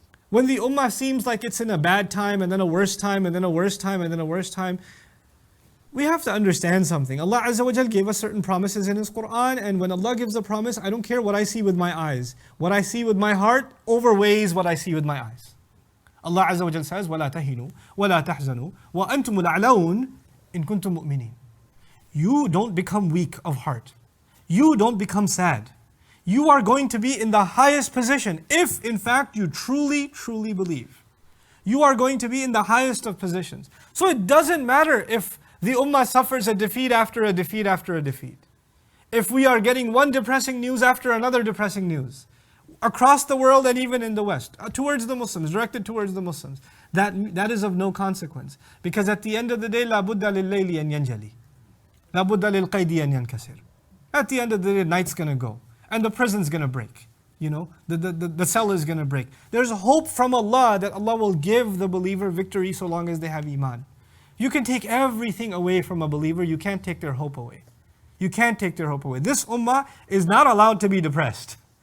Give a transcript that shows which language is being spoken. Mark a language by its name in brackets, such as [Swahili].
[English] When the ummah seems like it's in a bad time and then a worse time and then a worse time and then a worse time, we have to understand something. Allah Azza wa Jal gave us certain promises in His Qur'an, and when Allah gives a promise, I don't care what I see with my eyes. What I see with my heart overweighs what I see with my eyes. Allah Azza wa Jal says, [Arabic] وَلَا تَهِنُوا وَلَا تَحْزَنُوا وَأَنْتُمُ الْأَعْلَوْنَ إِن كُنْتُم مُؤْمِنِينَ. [English] You don't become weak of heart. You don't become sad. You are going to be in the highest position if in fact you truly, truly believe. You are going to be in the highest of positions. So it doesn't matter if the ummah suffers a defeat after a defeat after a defeat. If we are getting one depressing news after another depressing news, across the world and even in the West, towards the Muslims, directed towards the Muslims, that is of no consequence. Because at the end of the day, [Arabic] لَا بُدَّ لِلَّيْلِ أَنْ يَنْجَلِي لَا بُدَّ لِلْقَيْدِ أَنْ يَنْكَسِرْ. [English] At the end of the day, night's going to go. And the prison's going to break. You know, the cell is going to break. There's hope from Allah that Allah will give the believer victory so long as they have iman. You can take everything away from a believer, you can't take their hope away. You can't take their hope away. This ummah is not allowed to be depressed.